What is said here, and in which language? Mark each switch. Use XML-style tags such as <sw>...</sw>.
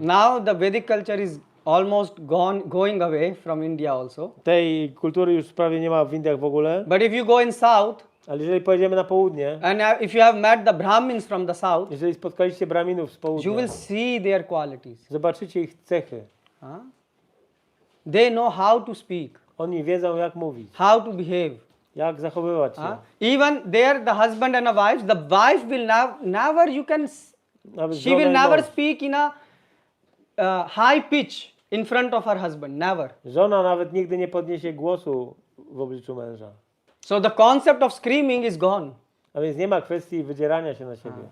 <en>Now the Vedic culture is almost going away from India also.</en> <pl>Tej kultury już prawie nie ma w Indiach w ogóle.</pl> <en>But if you go in south,</en> <pl>ale jeżeli pojedziemy na południe,</pl> <en>and if you have met the Brahmins from the south,</en> <pl>jeżeli spotkaliście Brahminów z południa,</pl> <en>you will see their qualities.</en> <pl>Zobaczycie ich cechy.</pl> <en>They know how to speak.</en> <pl>Oni wiedzą, jak mówić.</pl> <en>How to behave.</en> <pl>Jak zachowywać się.</pl> <en>Even there, the husband and a wife, the wife will never, you can, she will never speak in a high pitch in front of her husband, never.</en> <pl>Żona nawet nigdy nie podniesie głosu w obliczu męża.</pl> <en>So the concept of screaming is gone.</en> <pl>A więc nie ma kwestii wydzierania się na siebie.</pl>